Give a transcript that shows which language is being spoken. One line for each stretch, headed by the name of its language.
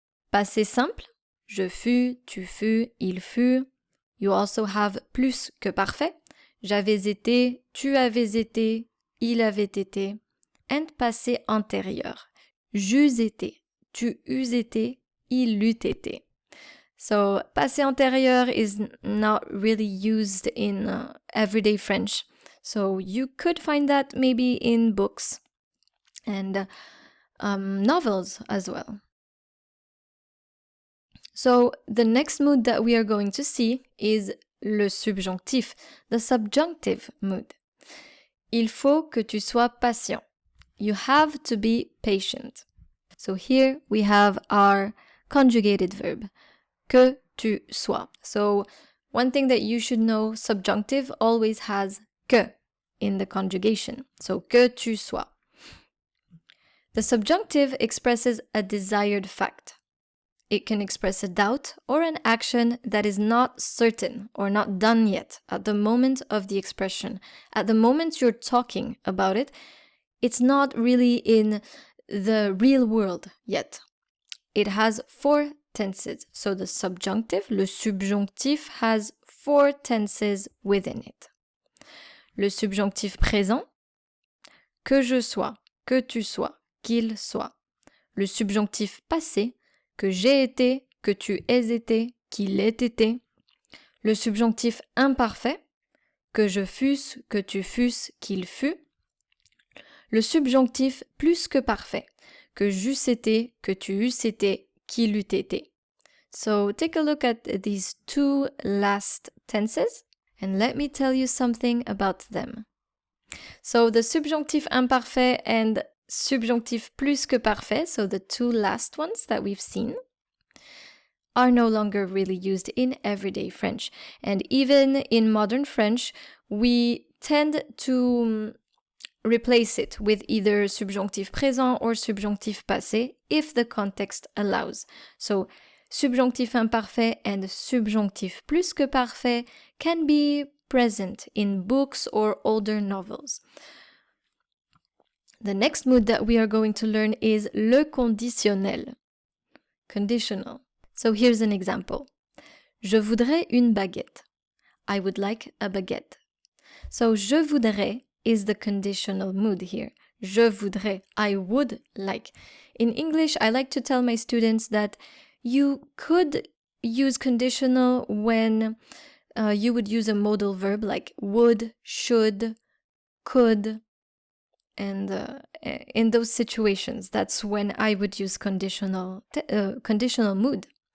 French: Passé simple, je fus, tu fus, il fut.
English: You also have
French: plus que parfait. J'avais été, tu avais été, il avait été. And passé antérieur. J'eus été, tu eus été, il eût été.
English: So, passé antérieur is not really used in everyday French. So, you could find that maybe in books and novels as well. So, the next mood that we are going to see is le subjonctif, the subjunctive mood.
French: Il faut que tu sois patient.
English: You have to be patient. So here we have our conjugated verb,
French: que tu sois.
English: So one thing that you should know, subjunctive always has que in the conjugation. So
French: que tu sois.
English: The subjunctive expresses a desired fact. It can express a doubt or an action that is not certain or not done yet at the moment of the expression. At the moment you're talking about it, it's not really in the real world yet. It has 4 tenses. So the subjunctive, le subjonctif, has 4 tenses within it.
French: Le subjonctif présent, que je sois, que tu sois, qu'il soit. Le subjonctif passé, que j'ai été, que tu aies été, qu'il ait été. Le subjonctif imparfait, que je fusse, que tu fusses, qu'il fût. Le subjonctif plus que parfait, que j'eusse été, que tu eusses été, qu'il eût été.
English: So take a look at these 2 last tenses and let me tell you something about them. So the subjonctif imparfait and subjonctif plus que parfait, so the 2 last ones that we've seen, are no longer really used in everyday French. And even in modern French, we tend to replace it with either subjonctif présent or subjonctif passé if the context allows. So subjonctif imparfait and subjonctif plus que parfait can be present in books or older novels. The next mood that we are going to learn is le conditionnel, conditional. So here's an example.
French: Je voudrais une baguette.
English: I would like a baguette. So
French: je voudrais
English: is the conditional mood here.
French: Je voudrais,
English: I would like. In English, I like to tell my students that you could use conditional when you would use a modal verb like would, should, could, and in those situations, that's when I would use conditional mood.